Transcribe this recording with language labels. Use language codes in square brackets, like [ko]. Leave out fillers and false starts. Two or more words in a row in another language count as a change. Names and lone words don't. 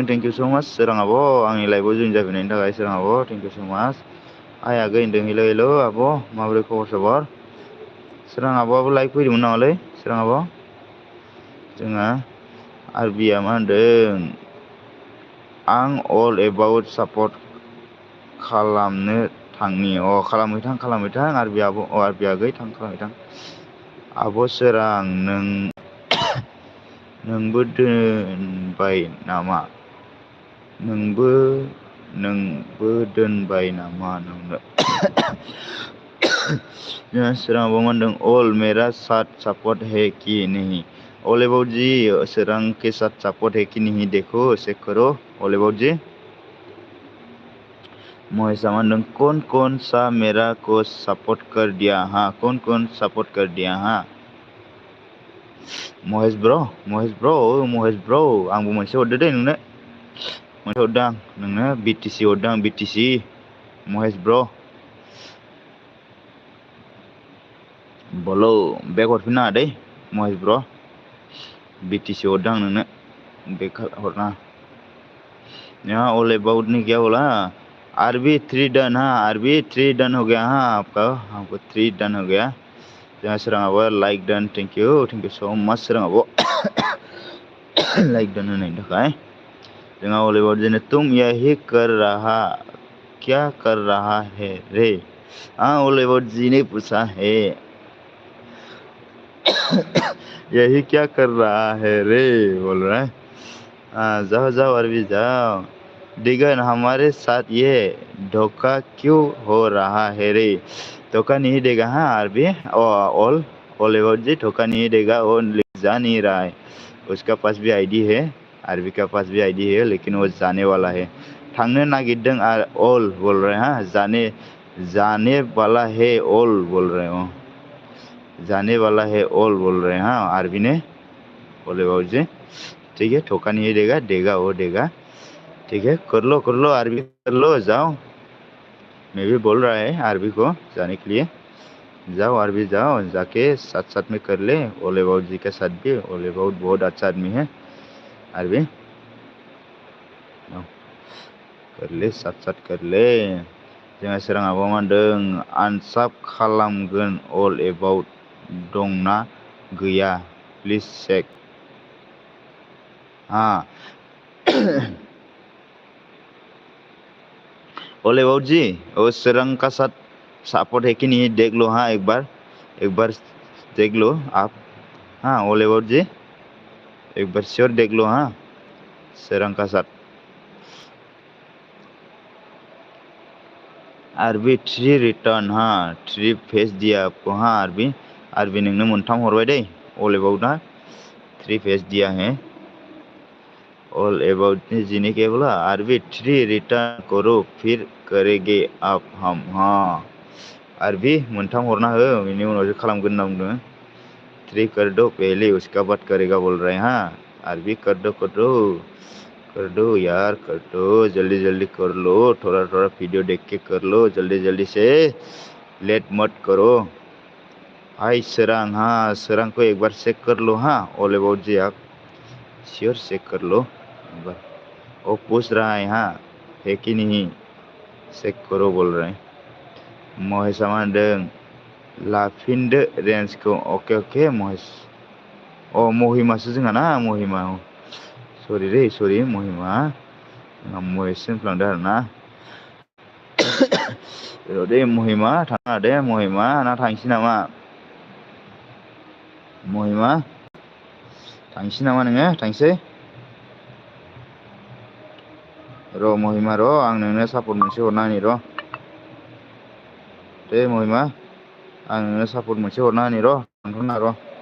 [en] thank you so much [brx] सोरां आब' आंनि लाइभआव जइन जाफैनायनि थाखाय सोरां आब' [en] thank you so much [brx] हाय आगै होनदों हेल' आब' माबोरै खबर सबर सोरां आब'आबो लाइभ फैदोंमोन नामालै सोरां आब' जोंहा आरबिया मा होनदों आं अल एबाउट सापर्ट खालामनो थांनि खालामहैथां आरबि आब' आरबि आगै खालामहैथां आब' सोरां नोंबो दोनबाय नामा नोंबो दोनबाय नामा नोंनो सोरां आब' मा होनदों [hi] अल मेरा साथ सपोर्ट है कि नहीं ऑल अबाउट जी सोरां के साथ सपोर्ट है कि नहीं देखो चेक करो ऑल अबाउट जी महेशा [brx] मा होनदों [hi] कौन सा मेरा को सपोर्ट कर दिया हाँ कौन सपोर्ट कर दिया हाँ महेश ब्र [brx] आंबो मोनसे हरदो दे नोंनो मोनसे हरदों आं नोंनो BTC हरदों आं BTC महेश ब्र बल' बेक हरफिन नाङा दै [hi] महेश ब्र [brx] BTC हरदों आं नोंनो बेक हरनाङा [hi] यहाँ ऑल अबाउट नहीं क्या बोला आरबी 3 डन हाँ आरबी 3 डन हो गया हाँ आपका हमको 3 डन हो गया जहाँ सोरां आब' [en] like done thank you so much [brx] सोरां आब' [en] like done [brx] होनायनि थाखाय जोंहा [hi] ऑल अबाउट जेने तुम यही क्या कर रहा है रे हाँ ऑल अबाउट जी ने पूछा है यही क्या कर रहा है रे बोल रहा है जाओ अरबी जाओ दिगन हमारे साथ ये धोखा क्यों हो रहा है रे धोखा नहीं देगा हाँ अरबी ऑल अबाउट जी धोखा नहीं देगा वो जा नहीं रहा है उसका पास भी आईडी है अरबी का पास भी आईडी है लेकिन वो जाने वाला है थांनो नागिरदों ऑल बोल रहे हैं हाँ जाने वाला है ऑल बोल रहे हो जाने वाला है ऑल बोल रहे हैं हाँ आरबी ने ऑल अबाउट जी ठीक है धोखा नहीं देगा वो देगा ठीक है कर लो आरबी कर लो जाओ मैं भी बोल रहा है आरबी को जाने के लिए जाओ आरबी जाओ जाके साथ में कर ले ऑल अबाउट जी के साथ भी ऑल अबाउट बहुत अच्छा आदमी है आरबी कर ले साथ कर ले [brx] जोंहा सोरां आब' मा होनदों आनसाब खालामगोन ऑल एबाउट दंना गैया [en] please check [hi] हाँ ऑल अबाउट जी वो सोरां का साथ सपोर्ट है कि नहीं देख लो हाँ एक बार देख लो आप हाँ ऑल अबाउट जी एक बार श्योर देख लो हाँ सोरां का साथ आरबी 3 रिटर्न हाँ 3 फेस दिया आपको हाँ [brx] आरबी नोंनो मोनथाम हरबाय दै [hi] ऑल अबाउट ना 3 फेस दिया है ऑल अबाउट ने जीने के बोला आरबी 3 रिटर्न करो फिर करेंगे आप हम हाँ [brx] आरबी मोनथाम हरना हो बेनि उनावसो खालामगोन होनना बुंदों [hi] 3 कर दो पहले उसका बाद करेगा बोल रहे हैं हाँ आरबी कर दो यार कर दो जल्दी कर लो थोड़ा वीडियो देख के कर लो जल्दी से लेट मत करो हाय सोरां हाँ सोरां को एक बार चेक कर लो हाँ ऑल अबाउट जी आप श्योर चेक कर लो एक बार वो पूछ रहा है हाँ है कि नहीं चेक करो बोल रहे हैं [brx] महेशा मा होनदों लाफिनदो रेन्जखौ अके महेश महिमासो जोंहा ना महिमा सरि महिमा जोंहा महेश होनफ्लांदों आरोना दे महिमा थाङा दे महिमा ना थांसै नामा महिमा थांसै नामा नोङो थांसै र' महिमा र' आं नोंनो सापर्ट मोनसे हरना होनि र' दे महिमा आं नोंनो सापर्ट मोनसे हरना होनि र' थांथ'ना र'